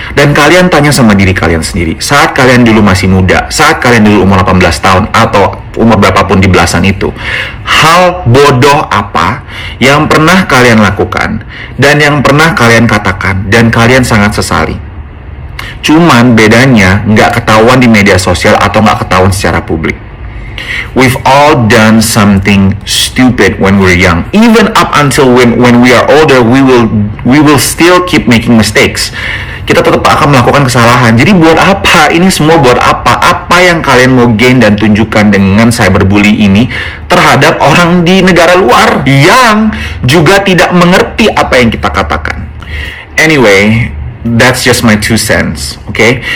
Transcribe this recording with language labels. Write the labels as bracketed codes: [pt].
[id] Dan kalian tanya sama diri kalian sendiri, saat kalian dulu masih muda, saat kalian dulu umur 18 tahun, atau umur berapapun di belasan itu, hal bodoh apa yang pernah kalian lakukan, dan yang pernah kalian katakan, dan kalian sangat sesali? Cuman bedanya nggak ketahuan di media sosial atau nggak ketahuan secara publik. [en] We've all done something stupid when we're young. Even up until when we are older, we will still keep making mistakes. [id] Kita tetap akan melakukan kesalahan. Jadi buat apa? Ini semua buat apa? Apa yang kalian mau gain dan tunjukkan dengan cyberbully ini terhadap orang di negara luar yang juga tidak mengerti apa yang kita katakan? [en] Anyway, that's just my 2 cents, okay?